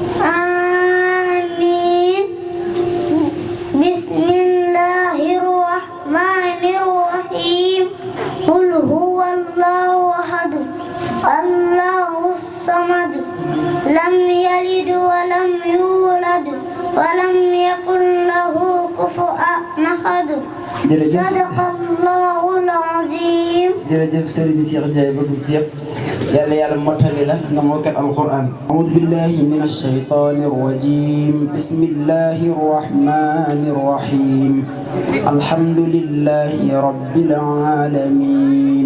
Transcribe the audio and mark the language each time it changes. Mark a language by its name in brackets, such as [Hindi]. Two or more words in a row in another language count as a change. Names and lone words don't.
[Arabic] آمين بسم الله الرحمن الرحيم قل هو الله أحد الله الصمد لم يلد ولم يولد ولم يكن له كفوا أحد صدق الله العظيم. [Wolof] jërëjëf Serigne Cheikh Ndiaye bëgg ceeb yàlla yàlla mottali la nga mokkal alquran. [Arabic] أعوذ بالله من الشيطان الرجيم. بسم الله الرحمن الرحيم. الحمد لله رب العالمين.